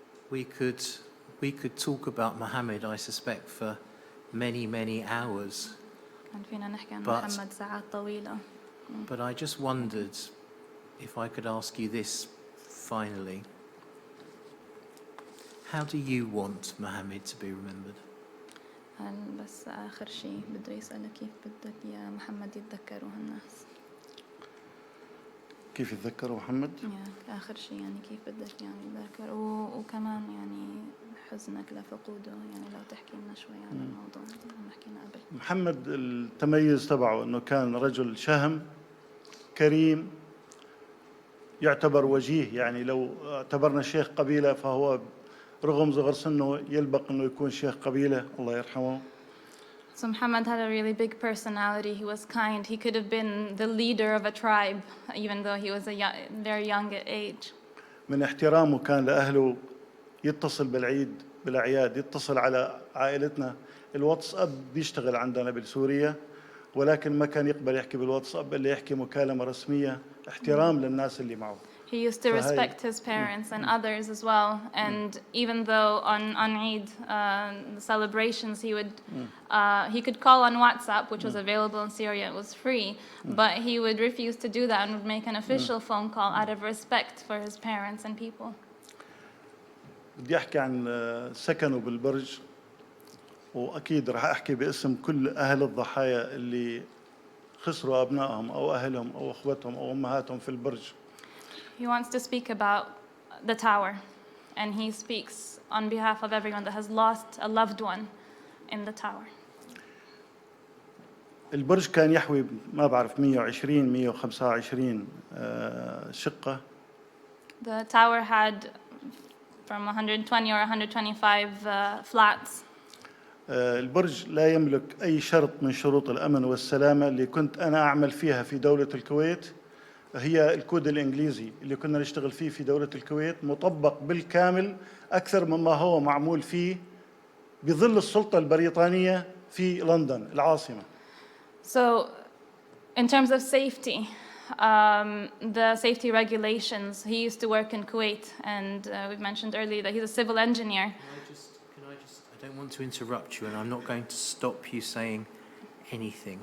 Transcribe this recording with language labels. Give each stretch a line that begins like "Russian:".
English: We could talk about Mohammed, I suspect, for many hours. But I just wondered if I could ask you this finally. How do you want Mohammed to be remembered?
Arabic: بس آخر شيء بده يسألك كيف بدك يا محمد يتذكروه الناس. كيف يتذكروا محمد؟ آخر شيء يعني كيف بدك يعني يتذكروا، وكمان يعني حزنك لفقوده، يعني لو تحكي لنا شوي عن الموضوع اللي حكينا قبل. محمد التميز تبعه انه كان رجل شهم كريم، يعتبر وجيه، يعني لو اعتبرنا شيخ قبيلة فهو رغم صغر سنه يلبق انه يكون شيخ قبيلة، الله يرحمه.
English: So Muhammad had a really big personality. He was kind. He could have been the leader of a tribe, even though he was very young at age.
Arabic: من احترامه كان لأهله يتصل بالعيد بالأعياد، يتصل على عائلتنا. الواتساب بيشتغل عندنا بسوريا، ولكن ما كان يقبل يحكي بالواتساب إلا يحكي مكالمة رسمية، احترام للناس اللي معه.
English: He used to respect his parents and others as well. And even though on Eid, the celebrations, he could call on WhatsApp, which was available in Syria. It was free, but he would refuse to do that and would make an official phone call out of respect for his parents and people.
Arabic: بدي أحكي عن سكنه بالبرج، وأكيد رح أحكي باسم كل أهل الضحايا اللي خسروا أبنائهم أو أهلهم أو أخوتهم أو أمهاتهم في البرج.
English: He wants to speak about the tower, and he speaks on behalf of everyone that has lost a loved one in the tower.
Arabic: البرج كان يحوي ما بعرف 120 125 شقة.
English: The tower had from 120 or 125 flats.
Arabic: البرج لا يملك أي شرط من شروط الأمن والسلامة اللي كنت أنا أعمل فيها في دولة الكويت. هي الكود الإنجليزي اللي كنا نشتغل فيه في دولة الكويت، مطبق بالكامل أكثر مما هو معمول فيه بظل السلطة البريطانية في لندن العاصمة.
English: So, in terms of safety, the safety regulations, he used to work in Kuwait, and we've mentioned earlier that he's a civil engineer. I don't want to interrupt you, and I'm not going to stop you saying anything.